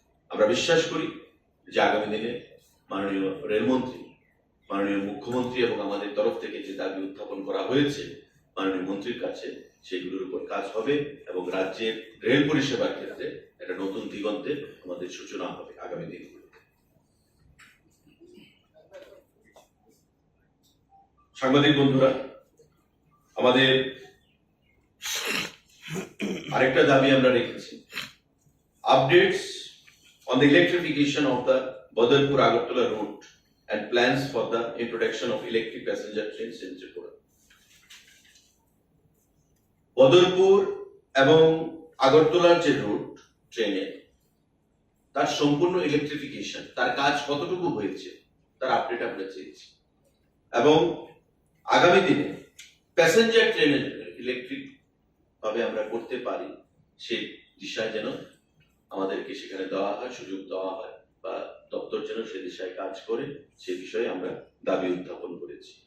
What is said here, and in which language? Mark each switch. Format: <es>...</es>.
<bn>আমরা বিশ্বাস করি যে আগামী দিনে মাননীয় রেলমন্ত্রী, মাননীয় মুখ্যমন্ত্রী এবং আমাদের তরফ থেকে যে দাবি উত্থাপন করা হয়েছে মাননীয় মন্ত্রীর কাছে সেগুলোর উপর কাজ হবে এবং রাজ্যের রেল পরিষেবার ক্ষেত্রে একটা নতুন দিগন্তের আমাদের সূচনা হবে আগামী দিনগুলোতে। সাংবাদিক বন্ধুরা, আমাদের আরেকটা দাবি আমরা রেখেছি,</bn> <en>Updates on the electrification of the Badarpur-Agartala route and plans for the introduction of electric passenger trains in Tripura.</en> <bn>Badarpur এবং আগরতলার যে রুট ট্রেনে তার সম্পূর্ণ ইলেকট্রিফিকেশন, তার কাজ কতটুকু হয়েছে তার আপডেট আমরা চেয়েছি, এবং আগামী দিনে প্যাসেঞ্জার ট্রেনের ইলেকট্রিক ভাবে আমরা করতে পারি সেই দিশায় যেন আমাদেরকে সেখানে দেওয়া হয়, সুযোগ দেওয়া হয়, বা দপ্তর যেন সে দিশায় কাজ করে সে বিষয়ে আমরা দাবি উত্থাপন করেছি।</bn>